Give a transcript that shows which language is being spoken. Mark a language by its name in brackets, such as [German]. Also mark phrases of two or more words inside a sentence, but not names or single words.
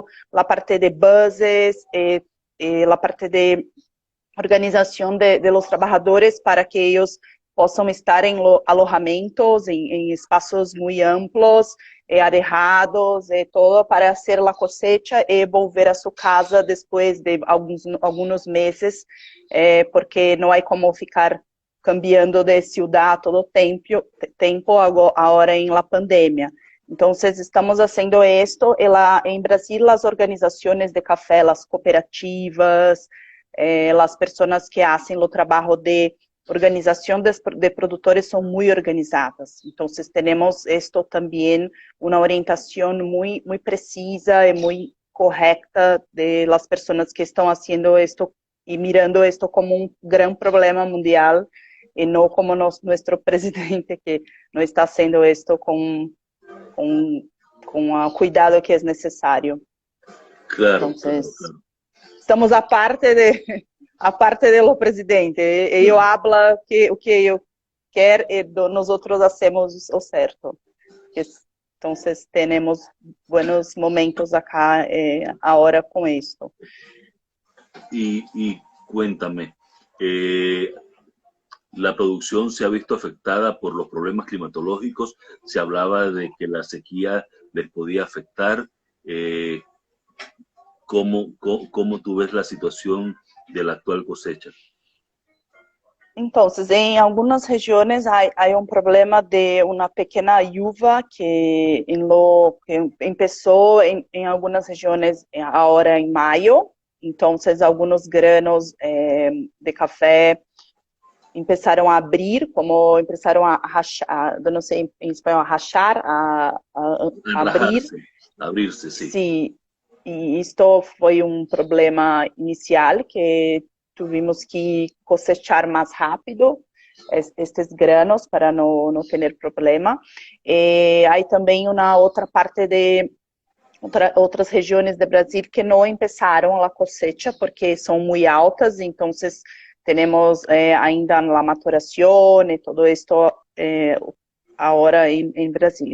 [Portuguese] a parte de bases, a parte de organização de los trabalhadores para que eles possam estar em alojamentos, em espaços muito amplos, arejados, todo para fazer a cosecha e volver a sua casa depois de alguns meses, porque não há como ficar cambiando de cidade todo tempo agora em la pandemia. Então, estamos fazendo isto, em Brasil, as organizações de café, as cooperativas, as pessoas que fazem o trabalho de [Spanish] organización de productores son muy organizadas. Entonces tenemos esto también, una orientación muy, muy precisa y muy correcta de las personas que están haciendo esto y mirando esto como un gran problema mundial y no como nuestro presidente que no está haciendo esto con el cuidado que es necesario. Claro, claro, Entonces, claro. estamos aparte de lo presidente. [Portuguese] Ele habla o que eu quero e nós outros hacemos o certo. Então, temos [Spanish] buenos momentos acá ahora [Portuguese] com isso. [Spanish] Y cuéntame, la producción se ha visto afectada por los problemas climatológicos. Se hablaba de que la sequía les podía afectar. ¿Cómo tú ves la situación de la actual cosecha? [Portuguese] Então, em algumas regiões há problema de uma pequena chuva que começou em algumas regiões agora em maio. Então, alguns granos de café começaram a abrir, como começaram a rachar, não sei em espanhol, rachar, a abrir. [Spanish] Abrirse, sí. [Portuguese] Sim, e isto foi problema inicial que [Spanish] tuvimos que cosechar [Portuguese] mais rápido estes granos para não ter problema. Há também uma outra parte de outras regiões do Brasil que não começaram a cosecha porque são muito altas, então temos ainda a maturação e tudo isto agora em Brasil.